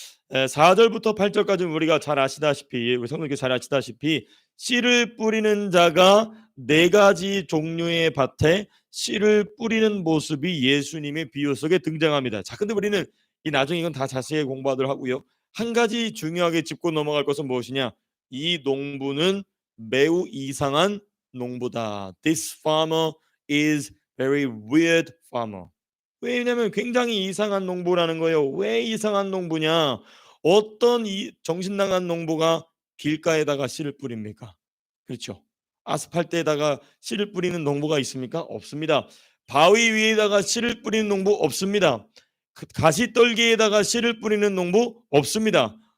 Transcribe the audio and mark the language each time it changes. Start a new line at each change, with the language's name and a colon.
Korean: 4절부터 8절까지는 우리가 잘 아시다시피, 우리 성도님께 잘 아시다시피 씨를 뿌리는 자가 네 가지 종류의 밭에 씨를 뿌리는 모습이 예수님의 비유 속에 등장합니다. 자, 근데 우리는 이 나중에 이건 다 자세히 공부하도록 하고요. 한 가지 중요하게 짚고 넘어갈 것은 무엇이냐? 이 농부는 매우 이상한 농부다.
English: This farmer is very weird farmer.
Korean: 왜냐하면 굉장히 이상한 농부라는 거예요. 왜 이상한 농부냐? 어떤 이 정신 나간 농부가 길가에다가 씨를 뿌립니까? 그렇죠. 아스팔트에다가 씨를 뿌리는 농부가 있습니까? 없습니다. 바위 위에다가 씨를 뿌리는 농부 없습니다. 가시떨기에다가 씨를 뿌리는 농부 없습니다.